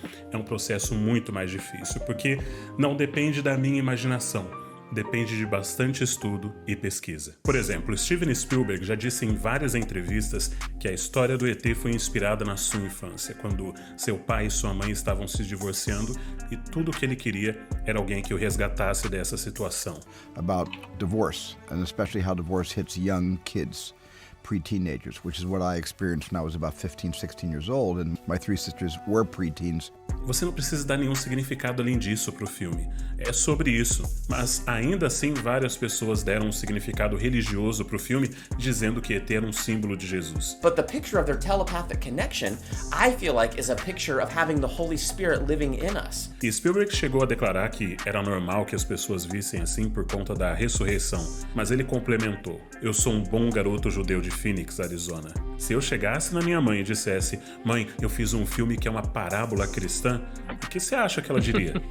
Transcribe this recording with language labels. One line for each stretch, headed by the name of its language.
Portuguese: É um processo muito mais difícil, porque não depende da minha imaginação, depende de bastante estudo e pesquisa. Por exemplo, Steven Spielberg já disse em várias entrevistas que a história do ET foi inspirada na sua infância, quando seu pai e sua mãe estavam se divorciando e tudo o que ele queria era alguém que o resgatasse dessa situação.
English: About divorce, and especially how divorce hits young kids. Pre-teenagers, which is what I experienced when I was about 15, 16 years old, and my three sisters were pre-teens.
Portuguese: Você não precisa dar nenhum significado além disso pro filme. É sobre isso. Mas ainda assim, várias pessoas deram um significado religioso pro filme, dizendo que ET era um símbolo de Jesus.
English: But the picture of their telepathic connection, I feel like, is a picture of having the Holy Spirit living in us.
Portuguese: E Spielberg chegou a declarar que era normal que as pessoas vissem assim por conta da ressurreição, mas ele complementou: eu sou um bom garoto judeu de Phoenix, Arizona. Se eu chegasse na minha mãe e dissesse: mãe, eu fiz um filme que é uma parábola cristã, o que você acha que ela diria?